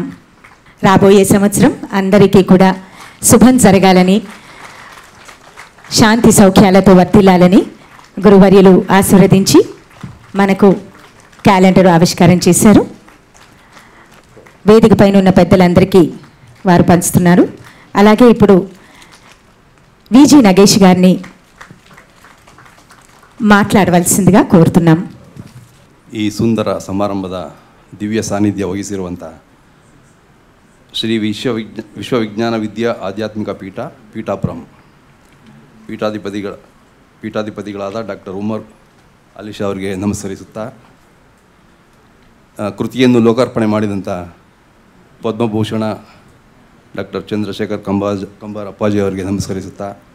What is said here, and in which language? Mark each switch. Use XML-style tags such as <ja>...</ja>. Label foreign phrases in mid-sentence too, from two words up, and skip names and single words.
<te>రాబోయే సంవత్సరం అందరికీ కూడా శుభం జరగాలని, శాంతి సౌఖ్యాలతో వర్తిల్లాలని గురువర్యులు ఆశీర్వదించి మనకు క్యాలెండర్ ఆవిష్కారం చేశారు. వేదిక పైన ఉన్న పెద్దలందరికీ వారు పంచుతున్నారు. అలాగే ఇప్పుడు విజి నగేష్ గారిని మాట్లాడవలసిందిగా కోరుతున్నాం.</te> <kn>ಈ ಸುಂದರ ಸಮಾರಂಭದ ದಿವ್ಯ ಸಾನ್ನಿಧ್ಯ ವಹಿಸಿರುವಂಥ ಶ್ರೀ ವಿಶ್ವವಿಜ್ಞಾನ ವಿದ್ಯಾ ಆಧ್ಯಾತ್ಮಿಕ ಪೀಠ ಪೀಠಾಪುರಂ ಪೀಠಾಧಿಪತಿಗಳಾದ ಡಾಕ್ಟರ್ ಉಮರ್ ಅಲಿಶಾ ಅವರಿಗೆ ನಮಸ್ಕರಿಸುತ್ತಾ, ಕೃತಿಯನ್ನು ಲೋಕಾರ್ಪಣೆ ಮಾಡಿದಂಥ ಪದ್ಮಭೂಷಣ ಡಾಕ್ಟರ್ ಚಂದ್ರಶೇಖರ್ ಕಂಬಾರ್ ಅಪ್ಪಾಜಿ ಅವರಿಗೆ ನಮಸ್ಕರಿಸುತ್ತಾ,</kn>